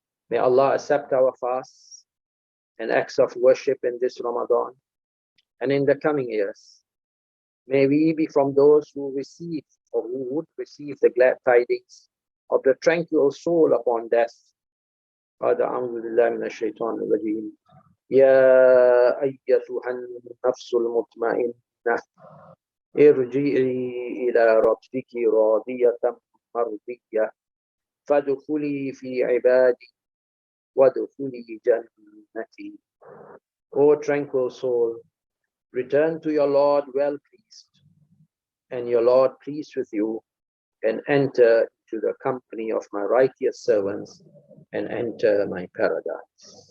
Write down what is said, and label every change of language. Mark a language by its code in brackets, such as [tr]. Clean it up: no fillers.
[en] May Allah accept our fasts and acts of worship in this Ramadan and in the coming years. May we be from those who receive or who would receive the glad tidings of the tranquil soul upon death. [ar] أعوذ بالله من الشيطان الرجيم. يا أيتها النفس المطمئنة ارجعي إلى ربك راضية مرضية فادخلي في عبادي وادخلي جنتي. [en] O tranquil soul, return to your Lord well pleased, and your Lord pleased with you, and enter into the company of my righteous servants, and enter my paradise.